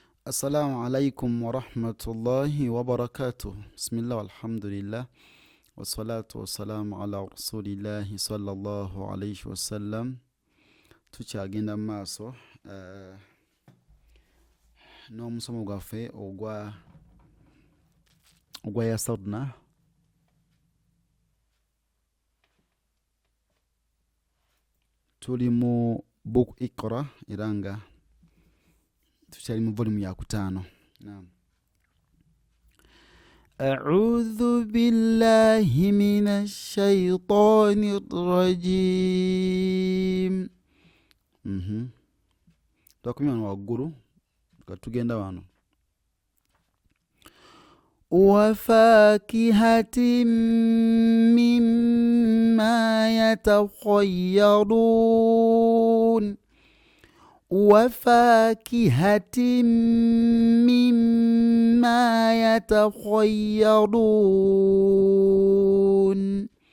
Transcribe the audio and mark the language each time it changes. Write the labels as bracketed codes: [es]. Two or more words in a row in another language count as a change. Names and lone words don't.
[ar] السلام عليكم ورحمة الله وبركاته. بسم الله والحمد لله والصلاة والسلام على رسول الله صلى الله عليه وسلم. [lg] tukyagenda mu maaso n'omusomo gwaffe ogwa yasarna tuli mu book Iqra era nga tukyali mu volume ya 5. Naam. [ar] أعوذ بالله من الشيطان الرجيم. [lg] Twakumya wano waggulu katugenda wano. [ar] وفاكهة مما يتخيرون وفاكهة مما يتخيرون